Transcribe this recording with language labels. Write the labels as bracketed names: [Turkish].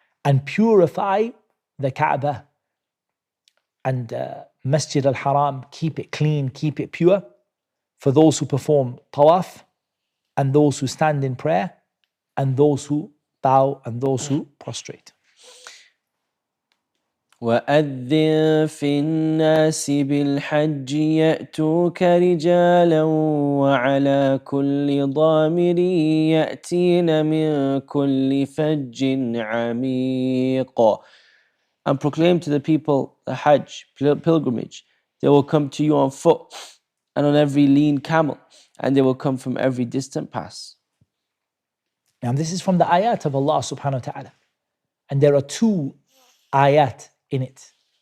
[English] And purify the Kaaba and Masjid al-Haram, keep it clean, keep it pure for those who perform tawaf, and those who stand in prayer, and those who bow, and those who prostrate. [Arabic] وأذن في الناس بالحج يأتوك رجالا وعلى كل ضامر يأتين من كل فج عميق. [English] And proclaim to the people the Hajj, pilgrimage. They will come to you on foot and on every lean camel, and they will come from every distant pass. Now this is from the ayat of Allah subhanahu wa ta'ala. And there are two ayat in it.